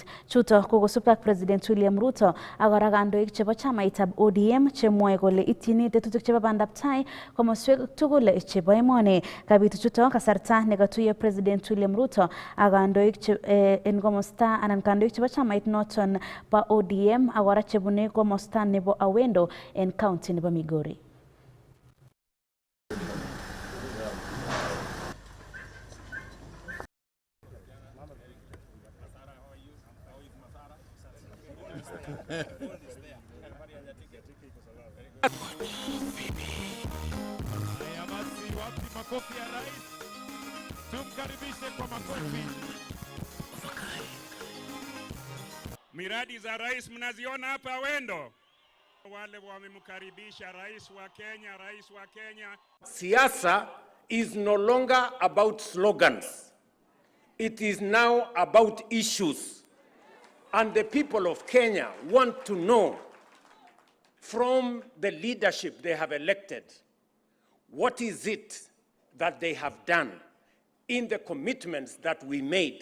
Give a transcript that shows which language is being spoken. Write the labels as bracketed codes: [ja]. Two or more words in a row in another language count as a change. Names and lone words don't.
[kln] Chuto ko kosubkei ak President William Ruto ak kora kandoik chebo chamaitab ODM chemwoe kole ityini tetutik chebo bandab tai komoswek tugul chebo emoni. Kabitu chuto kasarta nekatuiyo President William Ruto ak kandoik en komosta anan kandoik chebo chamait noton bo ODM ak kora chebune komosta nebo Awendo en county nebo Migori. [sw] Makofi ya rais. Tumkaribishe kwa makofi. Miradi za rais mnaziona hapa Awendo. Wale wamemkaribisha rais wa Kenya. [en] Siasa is no longer about slogans. It is now about issues. And the people of Kenya want to know from the leadership they have elected, what is it that they have done in the commitments that we made?